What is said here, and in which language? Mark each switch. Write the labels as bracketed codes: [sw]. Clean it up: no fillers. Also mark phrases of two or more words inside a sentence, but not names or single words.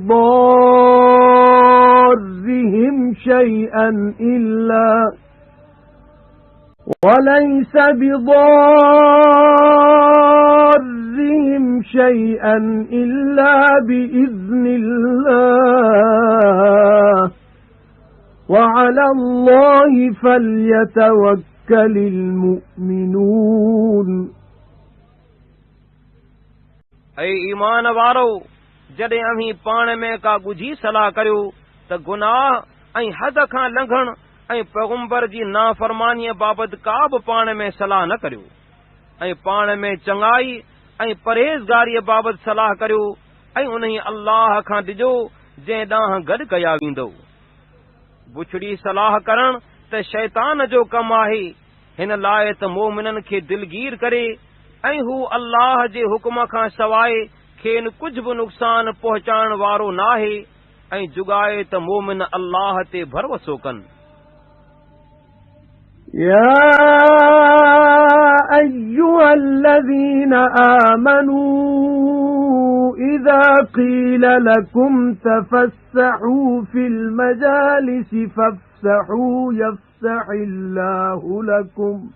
[ar] بضارهم شيئا وَلَيْسَ بِضَارِّهِمْ شَيْئًا إِلَّا بِإِذْنِ اللَّهِ وَعَلَى اللَّهِ فَلْيَتَوَكَّلِ الْمُؤْمِنُونَ [sd] ऐं ईमान वारो जॾहिं अमीं पाण में का ॻुझी सलाह करियो त गुनाह ऐं हद खां लंघण ऐं पैगंबर जी नाफ़रमानीअ बाबति का बि पाण में सलाह न करियो ऐं पाण में चङाई ऐं परहेज़गारीअ बाबति सलाह करियो ऐं उन्ही अल्लाह खां ॾिजो जंहिं ॾांहुं गॾु कया वेंदो। बुछड़ी सलाह करण त शैतान जो कमु आहे, हिन लाइ त मोमिननि खे दिलगीर करे ऐं हू अल्लाह जे हुकुम खां सवाइ खेनि कुझु बि नुक़सान पहुचाइण वारो नाहे ऐं जुगाए त मोमिन अल्लाह ते भरोसो कनि। [ar] يا أيها الذين آمنوا إذا قيل لكم تفسحوا في المجالس فافسحوا يفسح الله لكم